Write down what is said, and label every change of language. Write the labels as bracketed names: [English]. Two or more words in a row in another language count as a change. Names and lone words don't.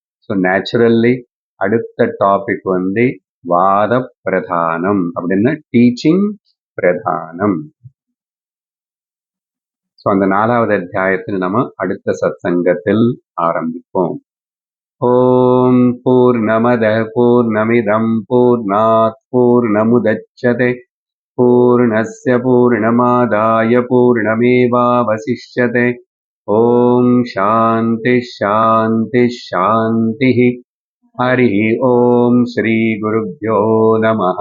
[Tamil] ஸோ நேச்சுரல்லி அடுத்த டாபிக் வாத பிரதானம் அப்படின்னா டீச்சிங் பிரதானம். ஸோ அந்த 4வது அத்தியாயத்தில் நம்ம அடுத்த சத்சங்கத்தில் ஆரம்பிப்போம். [Sanskrit] ॐ पूर्णमद पूर्णमिदं पूर्णात् पूर्णमुदच्यते पूर्णस्य पूर्णमादाय पूर्णमेवावशिष्यते. ॐ शान्ति शान्ति शान्ति. हरि ॐ श्री गुरुभ्यो नमः.